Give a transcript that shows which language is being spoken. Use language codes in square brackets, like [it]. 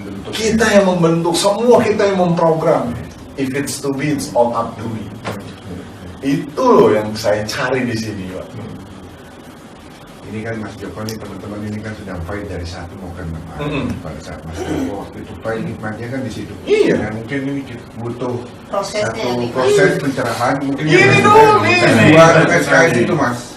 [id] Kita yang membentuk, semua kita yang memprogram. [en] If it's to be, it's all up to me. [id] Itu loh yang saya cari di sini, Pak. Ini kan Mas Joko nih, teman-teman ini kan sedang fight dari satu mau ke 6. Pada saat Mas Joko waktu itu fight, nikmatnya kan di situ. Iya. Nah, mungkin ini butuh Prosesnya, satu proses pencerahan. Mungkin Gini dong, nih. S2 SKS itu Mas.